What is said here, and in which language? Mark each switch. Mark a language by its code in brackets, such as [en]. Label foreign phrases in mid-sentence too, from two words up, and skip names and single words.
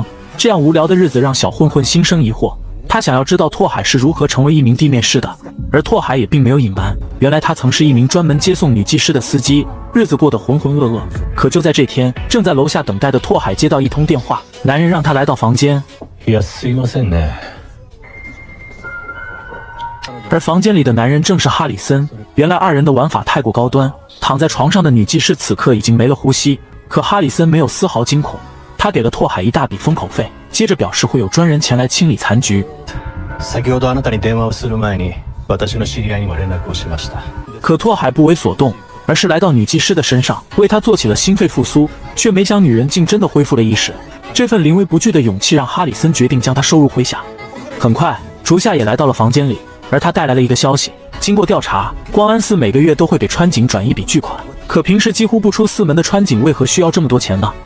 [zh] 这样无聊的日子让小混混心生疑惑，他想要知道拓海是如何成为一名地面师的。而拓海也并没有隐瞞，原来他曾是一名专门接送女技师的司机，日子过得浑浑噩噩。可就在这天，正在楼下等待的拓海接到一通电话，男人让他来到房间。 [ja] いや、すいませんね。 [zh] 而房间里的男人正是哈里森。原来二人的玩法太过高端，躺在床上的女技师此刻已经没了呼吸，可哈里森没有丝毫惊恐，他给了拓海一大笔封口费，接着表示会有专人前来清理残局。 [ja] 先ほどあなたに電話をする前に、私の知り合いにも連絡をしました。 [zh] 可拓海不为所动，而是来到女技师的身上，为她做起了心肺复苏，却没想女人竟真的恢复了意识。这份临危不惧的勇气让哈里森决定将她收入麾下。很快，竹下也来到了房间里，而他带来了一个消息：经过调查，光安寺每个月都会给川井转一笔巨款，可平时几乎不出寺门的川井为何需要这么多钱呢？